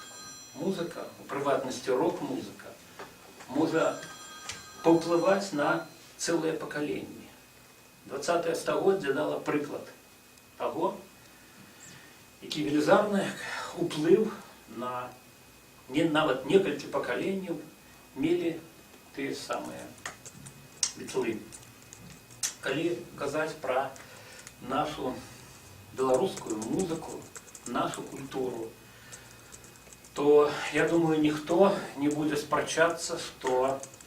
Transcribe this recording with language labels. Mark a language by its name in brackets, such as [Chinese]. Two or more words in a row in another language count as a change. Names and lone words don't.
[Ukrainian] Музика, у приватності рок-музика, може повпливати на ціле покоління. 20-е століття дало приклад того, який велизарний вплив на навіть [Belarusian] некалькі пакаленняў мелі тыя самыя бітлы. Калі казаць пра нашу беларускую музыку, нашу культуру, то, я думаю, ніхто не будзе спрачацца, што